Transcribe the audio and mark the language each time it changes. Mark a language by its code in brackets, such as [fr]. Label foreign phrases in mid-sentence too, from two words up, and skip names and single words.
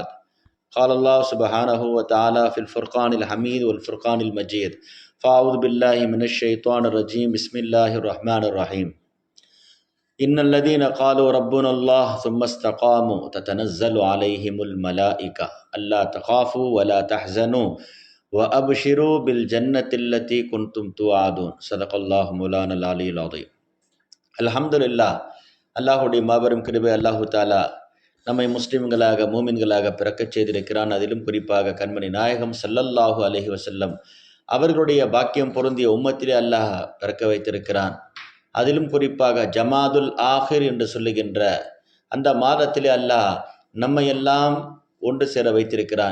[ar] قال الله سبحانه وتعالى في الفرقان الحميد والفرقان المجيد فأعوذ بالله من الشيطان الرجيم بسم الله الرحمن الرحيم إن الذين قالوا ربنا الله ثم استقاموا تتنزل عليهم الملائكة ألا تخافوا ولا تحزنوا وأبشروا بالجنة التي كنتم توعدون صدق الله مولانا العلي العظيم. அல்ஹம்துலில்லாஹ். [ta] அல்லாஹுடைய மாபெரும் கிருபை அல்லாஹு தாலா நம்மை முஸ்லிம்களாக மூமின்களாக பிறக்கச் செய்திருக்கிறான். அதிலும் குறிப்பாக கண்மணி நாயகம் [ar] صلى الله عليه وسلم [ta] அவர்களுடைய பாக்கியம் பொருந்திய உம்மத்திலே அல்லாஹ் பிறக்க வைத்திருக்கிறான். அதிலும் குறிப்பாக ஜமாதுல் ஆஹிர் என்று சொல்லுகின்ற அந்த மாதத்திலே அல்லாஹ் நம்மையெல்லாம் ஒன்று சேர வைத்திருக்கிறான்.